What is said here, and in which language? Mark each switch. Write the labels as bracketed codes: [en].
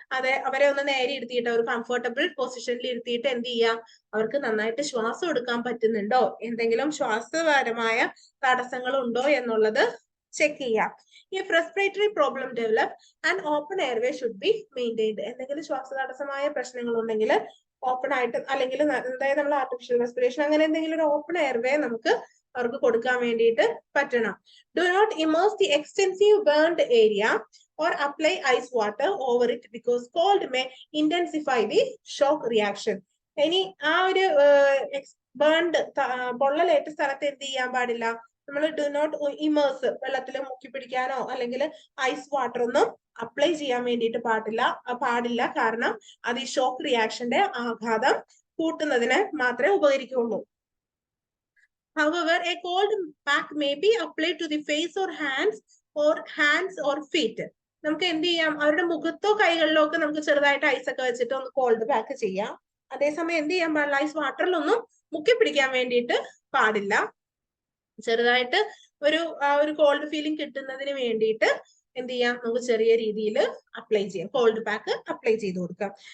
[ml] അതെ, അവരെ ഒന്ന് നേരെ ഇരുത്തിയിട്ട് ഒരു കംഫർട്ടബിൾ പൊസിഷനിൽ ഇരുത്തിയിട്ട് എന്ത് ചെയ്യാം, അവർക്ക് നന്നായിട്ട് ശ്വാസം എടുക്കാൻ പറ്റുന്നുണ്ടോ, എന്തെങ്കിലും ശ്വാസപരമായ തടസ്സങ്ങൾ ഉണ്ടോ എന്നുള്ളത് ചെക്ക് ചെയ്യാം. [en] If respiratory problem develop, an open airway should be maintained. [ml] എന്തെങ്കിലും ശ്വാസതടസ്സമായ പ്രശ്നങ്ങൾ ഉണ്ടെങ്കിൽ ഓപ്പൺ ആയിട്ട്, അല്ലെങ്കിൽ അതായത് നമ്മൾ ആർട്ടിഫിഷ്യൽ റെസ്പിറേഷൻ അങ്ങനെ എന്തെങ്കിലും ഒരു ഓപ്പൺ എയർവേ നമുക്ക് അവർക്ക് കൊടുക്കാൻ വേണ്ടിയിട്ട് പറ്റണം. [en] Do not immerse the extensive burned area or apply ice water over it because cold may intensify the shock reaction. [ml] ഇനി ആ ഒരു ബേൺഡ് പൊള്ളലേറ്റ സ്ഥലത്ത് എന്ത് ചെയ്യാൻ പാടില്ല, നമ്മൾ [en] do not immerse, [ml] വെള്ളത്തിൽ മുക്കി പിടിക്കാനോ അല്ലെങ്കിൽ ഐസ് വാട്ടർ ഒന്നും അപ്ലൈ ചെയ്യാൻ വേണ്ടിയിട്ട് പാടില്ല. കാരണം അത് ഈ ഷോക്ക് റിയാക്ഷന്റെ ആഘാതം കൂട്ടുന്നതിന് മാത്രമേ ഉപകരിക്കുള്ളൂ. [en] However, a cold pack may be applied to the face or hands or feet. [ml] നമുക്ക് എന്ത് ചെയ്യാം, അവരുടെ മുഖത്തോ കൈകളിലോ ഒക്കെ നമുക്ക് ചെറുതായിട്ട് ഐസ് ഒക്കെ വെച്ചിട്ട് ഒന്ന് കോൾഡ് പാക്ക് ചെയ്യാം. അതേസമയം എന്ത് ചെയ്യാൻ പാടില്ല, ഐസ് വാട്ടറിലൊന്നും മുക്കി പിടിക്കാൻ വേണ്ടിയിട്ട് പാടില്ല. ചെറുതായിട്ട് ഒരു കോൾഡ് ഫീലിംഗ് കിട്ടുന്നതിന് വേണ്ടിയിട്ട് എന്ത് ചെയ്യാം, നമുക്ക് ചെറിയ രീതിയിൽ അപ്ലൈ ചെയ്യാം, കോൾഡ് പാക്ക് അപ്ലൈ ചെയ്ത് കൊടുക്കാം.